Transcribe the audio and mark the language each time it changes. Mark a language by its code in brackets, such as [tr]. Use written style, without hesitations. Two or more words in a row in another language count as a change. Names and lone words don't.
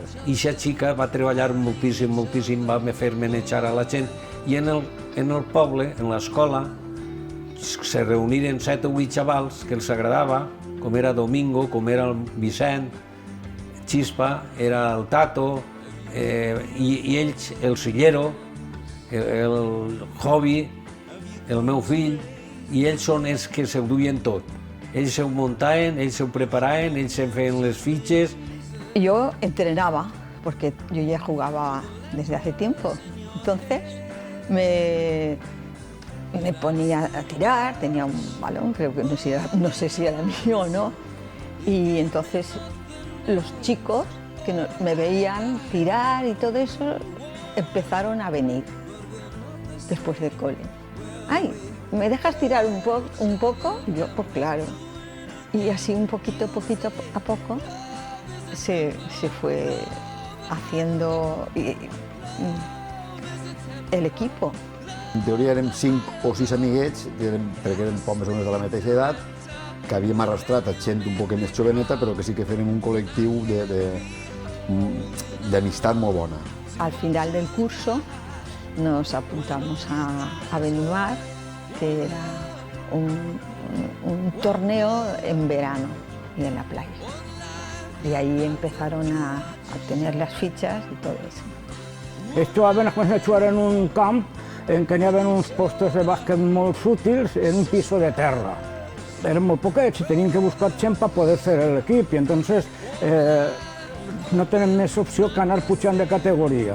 [ca] I aquesta xica va treballar moltíssim, va fer manejar a la gent, i en el poble, en l'escola, se reuniren 7 o 8 xavals que els agradava, com era Domingo, com era el Vicent, Xispa, era el Tato, i ells, el Sillero, el Jovi, el meu fill, i ells són els que s'ho duien tot. Ells s'ho muntaven, ells s'ho preparaven, ells se'n feien les fitxes. Jo entrenava, [es] porque yo ya jugaba desde hace tiempo. Entonces me ponía a tirar, tenía un balón, creo que no sé si era mío o no, y entonces los chicos que me veían tirar y todo eso empezaron a venir después del cole. ¡Ay, me dejas tirar un poco? Y yo, pues claro. Y así poquito a poco se fue haciendo el equipo. [ca] En teoria érem 5 o 6 amiguets, perquè érem poc més o menys de la mateixa edat, que havíem arrastrat a gent un poc més joveneta, però que sí que fèiem un col·lectiu d'amistat molt bona. [es] Al final del curso nos apuntamos a Benimar, que era un torneo en verano y en la playa. Y ahí empezaron a tener las fichas y todo eso. [ca] Estaven a començar a jugar en un camp en què hi havia uns postos de bàsquet molt útils en un piso de terra. Eren molt poquets i tenien que buscar gent per poder fer l'equip i entonces no tenen més opció que anar pujant de categoria.